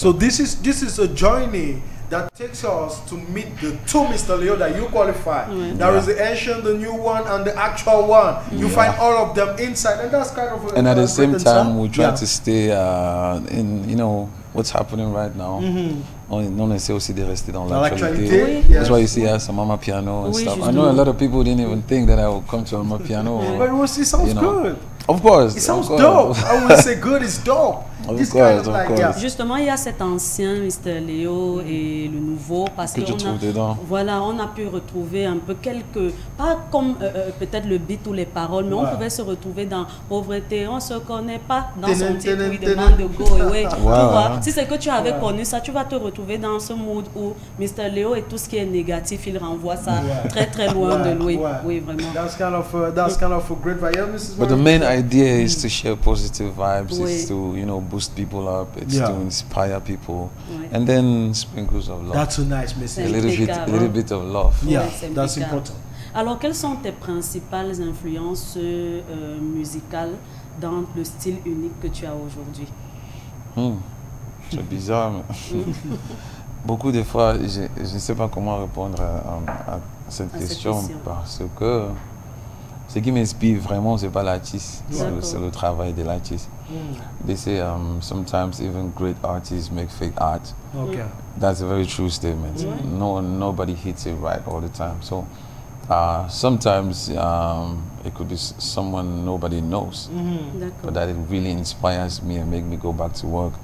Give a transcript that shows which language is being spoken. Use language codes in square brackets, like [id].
[en] So this is a journey that takes us to meet the two Mr. Leo that you qualify. There is the ancient, the new one, and the actual one. You find all of them inside, and that's kind of a, and at the same time, we try to stay in, you know, what's happening right now. [fr] On essaie aussi de rester dans l'actualité. [en] That's why you see us on Mama Piano and stuff. I know a lot of people didn't even think that I would come to Mama Piano. But it sounds good. Of course. It sounds dope. I would say good is dope. Of course, of course. [fr] Justement, il y a cet ancien Mr. Leo et le nouveau parce que voilà, on a pu retrouver un peu quelques, pas comme peut-être le beat ou les paroles, mais on pouvait se retrouver dans pauvreté, on se connaît pas dans son titre où il demande de [en] go away. [fr] Tu vois, si c'est que tu avais connu ça, tu vas te retrouver dans ce mood où Mr. Leo et tout ce qui est négatif, il renvoie ça très très loin de lui. Oui, vraiment. [en] That's kind of a great vibe. But the main idea is to share positive vibes. It's to, you know, boost people up. It's to inspire people, and then sprinkles of love. That's a nice message. A little bit of love. Yeah, that's important. [fr] Alors, quelles sont tes principales influences musicales dans le style unique que tu as aujourd'hui? C'est bizarre, mais Beaucoup de fois, je ne sais pas comment répondre à cette question parce que ce qui m'inspire vraiment, ce n'est pas l'artiste, c'est le travail de l'artiste. [en] They say sometimes even great artists make fake art. Okay. That's a very true statement. Nobody hits it right all the time. So sometimes it could be someone nobody knows, but that it really inspires me and make me go back to work.